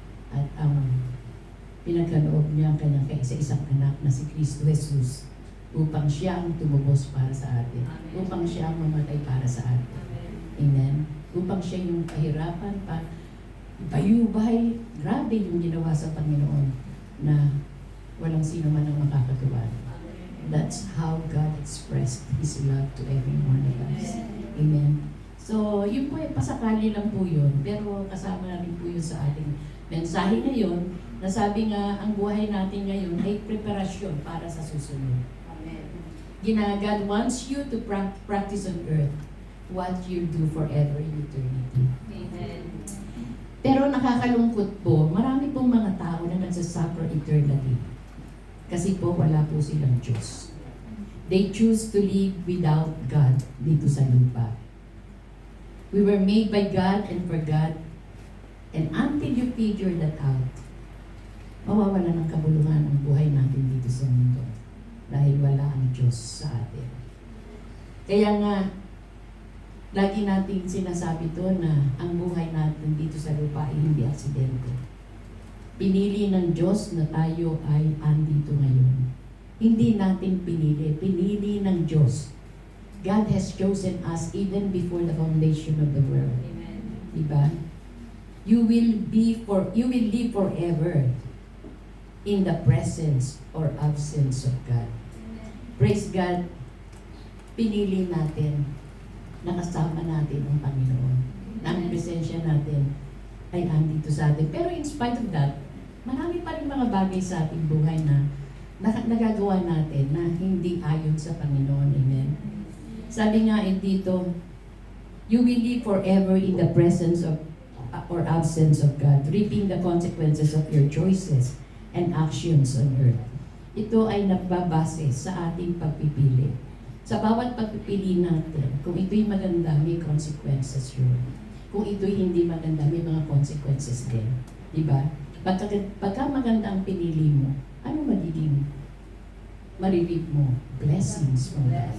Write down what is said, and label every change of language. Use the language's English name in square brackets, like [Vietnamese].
[Filipino] At pinagkaloob niya ang kanyang kaisa-isang anak na si Kristo Jesus upang siya ang tumubos para sa atin. Upang siya ang mamatay para sa atin. Amen? Upang siya yung kahirapan, bayubay, grabe yung ginawa sa Panginoon na walang sino man ang makakatuwa. [English] That's how God expressed His love to every one of us. [Filipino] Amen. So, yun po, pasakali lang po yun. Pero kasama na rin po yun sa ating mensahe ngayon, na sabi nga, ang buhay natin ngayon ay preparasyon para sa susunod. Amen. [English] God wants you to practice on earth what you do forever in eternity. [Filipino] Amen. Pero nakakalungkot po, marami pong mga tao na nagsasuffer eternally. Kasi po wala po silang Diyos. [English] They choose to live without God [Filipino] dito sa lupa. [English] We were made by God and for God. And until you figure that out, [Filipino] mawawala ng kabuluhan ang buhay natin dito sa mundo. Dahil wala ang Diyos sa atin. Kaya nga, lagi natin sinasabi to na ang buhay natin dito sa lupa ay hindi aksidente. Pinili ng Diyos na tayo ay andito ngayon. Hindi natin pinili, pinili ng Diyos. [English] God has chosen us even before the foundation of the world. Amen. Diba? You will live forever in the presence or absence of God. Amen. Praise God. [Filipino] Pinili natin, nakasama natin ang Panginoon. Na ang presensya natin ay andito sa atin. Pero [English] in spite of that, [Filipino] marami pa rin mga bagay sa ating buhay na nagagawa natin na hindi ayon sa Panginoon. Amen. Sabi nga dito, [English] you will live forever in the presence of or absence of God, reaping the consequences of your choices and actions on earth. [Filipino] Ito ay nagbabase sa ating pagpipili. Sa bawat pagpipili natin, kung ito'y maganda, may consequences yun. Kung ito'y hindi maganda, may mga consequences din. Diba? Pagka maganda ang pinili mo, ano magiging maririp mo? Blessings mo.